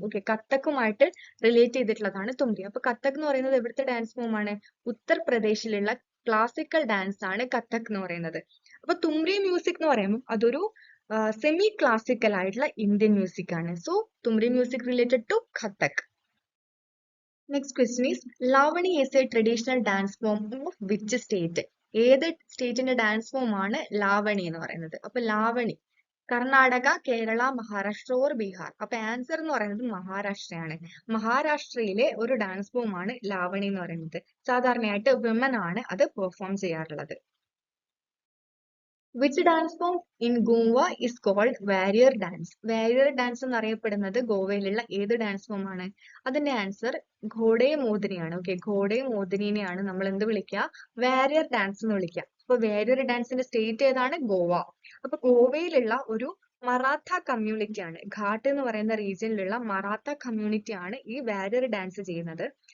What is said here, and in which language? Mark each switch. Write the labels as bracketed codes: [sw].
[ml] Okay, കഥക്കുമായിട്ട് relate ചെയ്തിട്ടുള്ളതാണ് തുമ്രി. അപ്പൊ കഥക് എന്ന് പറയുന്നത് എവിടുത്തെ ഡാൻസ് ഫോം ആണ്? ഉത്തർപ്രദേശിലുള്ള ക്ലാസിക്കൽ ഡാൻസ് ആണ് കഥക് എന്ന് പറയുന്നത്. അപ്പൊ തുമ്രി മ്യൂസിക് എന്ന് പറയുമ്പോൾ അതൊരു സെമി ക്ലാസിക്കൽ ആയിട്ടുള്ള ഇന്ത്യൻ മ്യൂസിക് ആണ്. [en] So thumri music related to Kathak. Next question is, Lavani is a traditional dance form of which state? [ml] ഏത് സ്റ്റേറ്റിന്റെ ഡാൻസ് ഫോം ആണ് ലാവണി എന്ന് പറയുന്നത്? അപ്പൊ ലാവണി കർണാടക, കേരള, മഹാരാഷ്ട്ര ഓർ ബീഹാർ? അപ്പൊ ആൻസർ എന്ന് പറയുന്നത് മഹാരാഷ്ട്രയാണ്. മഹാരാഷ്ട്രയിലെ ഒരു ഡാൻസ് ഫോം ആണ് ലാവണി എന്ന് പറയുന്നത്. സാധാരണയായിട്ട് വിമൻ ആണ് അത് പെർഫോം ചെയ്യാറുള്ളത്. [en] Which dance form in Goa is called warrior dance? [ml] Warrior dance എന്നറിയപ്പെടുന്നത് ഗോവയിലുള്ള ഏത് ഡാൻസ് ഫോം ആണ്? അതിന്റെ ആൻസർ ഘോഡെ മോദിനിയാണ്. ഓക്കെ, ഘോഡെ മോദിനിനെയാണ് നമ്മൾ എന്ത് വിളിക്കുക? വാരിയർ ഡാൻസ് എന്ന് വിളിക്കുക. അപ്പൊ വാരിയർ ഡാൻസിന്റെ സ്റ്റേറ്റ് ഏതാണ്? ഗോവ. അപ്പൊ ഗോവയിലുള്ള ഒരു മറാത്ത കമ്മ്യൂണിറ്റി ആണ്, ഘാട്ട് എന്ന് പറയുന്ന റീജിയനിലുള്ള മറാത്ത കമ്മ്യൂണിറ്റി ആണ് ഈ വാരിയർ ഡാൻസ് ചെയ്യുന്നത്.